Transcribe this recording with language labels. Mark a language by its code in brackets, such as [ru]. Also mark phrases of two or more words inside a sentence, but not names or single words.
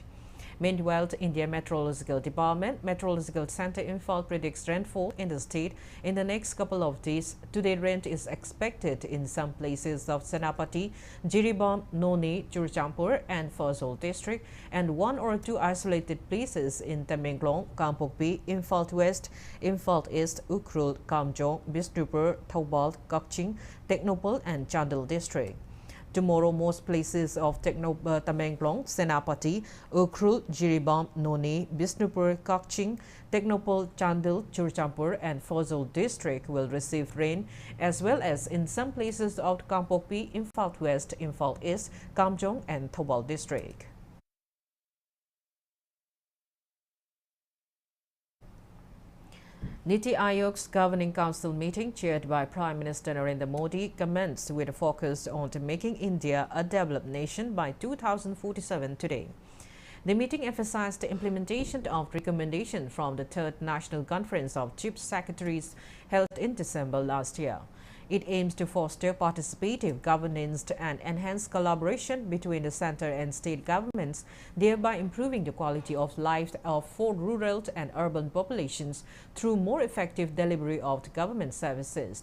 [en] Meanwhile, the India Meteorological Department Meteorological Center Imphal predicts rainfall in the state in the next couple of days. Today, rain is expected in some places of Senapati, Jiribam, Noni, Churchampur and Fazol district, and one or two isolated places in Tamenglong, Kampokpi, Imphal West, Imphal East, Ukhrul, Kamjong, Bishnupur, Thoubal, Kakching, Technopol and Chandel district. Tomorrow, most places of Tamenglong, Senapati, Ukhrul, Jiribam, Noni, Bishnupur, Kakching, Technopol, Chandel, Churchampur and Fazol district will receive rain, as well as in some places of Kampokpi, Imphal West, Imphal East, Kamjong and Thoubal district. Niti Aayog's Governing Council meeting, chaired by Prime Minister Narendra Modi, commenced with a focus on making India a developed nation by 2047 today. The meeting emphasized the implementation of recommendations from the Third National Conference of Chief Secretaries held in December last year. It aims to foster participative governance and enhance collaboration between the center and state governments, thereby improving the quality of life for rural and urban populations through more effective delivery of the government services.